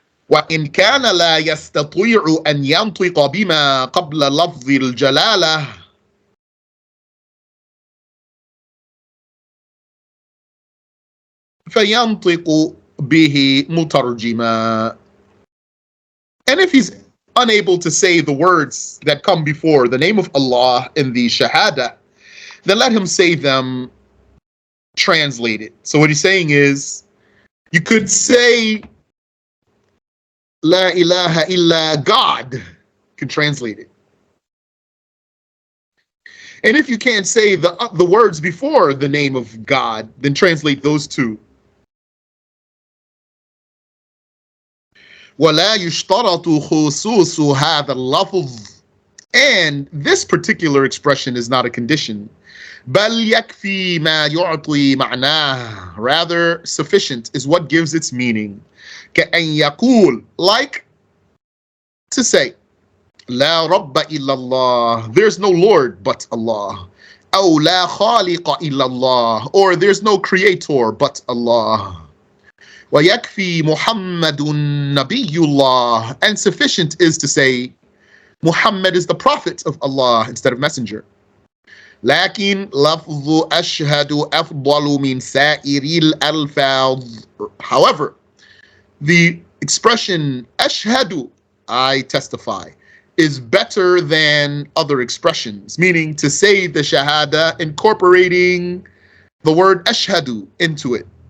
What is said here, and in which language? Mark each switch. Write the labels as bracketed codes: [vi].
[ar] وإن كان لا يستطيع أن ينطق بما قبل لفظ الجلالة فينطق به مترجما. [en] And if he's unable to say the words that come before the name of Allah in the Shahadah, then let him say them translated. So what he's saying is, you could say [ar] La ilaha illa [en] God, you can translate it. And if you can't say the words before the name of God, then translate those two. [ar] ولا يشترط خصوص هذا اللفظ. [en] And this particular expression is not a condition. [ar] بل يكفي ما يعطي معناه. [en] Rather, sufficient is what gives its meaning. [ar] كأن يقول, [en] like to say, [ar] لا رب إلا الله, [en] there's no Lord but Allah. [ar] أو لا خالق إلا الله, [en] or there's no creator but Allah. [ar] ويكفي محمد نبي الله, [en] and sufficient is to say Muhammad is the prophet of Allah instead of messenger. [ar] لكن لفظ أشهد أفضل من سائر الألفاظ. [en] However, the expression أشهد, I testify, is better than other expressions, meaning to say the Shahada incorporating the word أشهد into it.